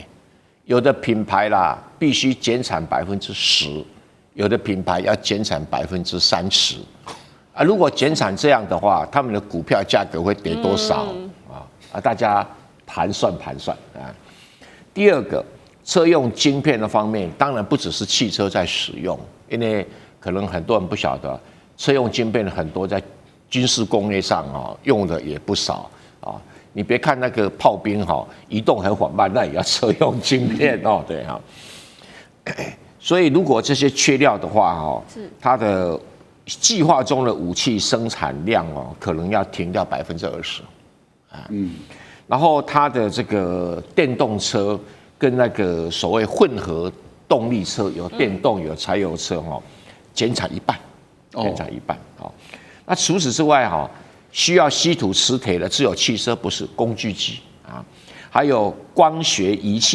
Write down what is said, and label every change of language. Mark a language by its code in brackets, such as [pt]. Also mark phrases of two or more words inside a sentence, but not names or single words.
[zh] 有的品牌啦，必須減產10%，有的品牌要減產30%，啊，如果減產這樣的話，他們的股票價格會跌多少啊？大家盤算啊。第二個，車用晶片的方面，當然不只是汽車在使用，因為可能很多人不曉得，車用晶片很多在軍事工業上用的也不少啊。你別看那個炮兵移動很緩慢，那也要車用晶片對哈。所以如果這些缺料的話它的計劃中的武器生產量可能要停掉20%啊。然後它的這個電動車跟那個所謂混合動力車，有電動有柴油車減產1半，減產1半。那除此之外需要稀土磁鐵的只有汽車，不是工具機啊，還有光學儀器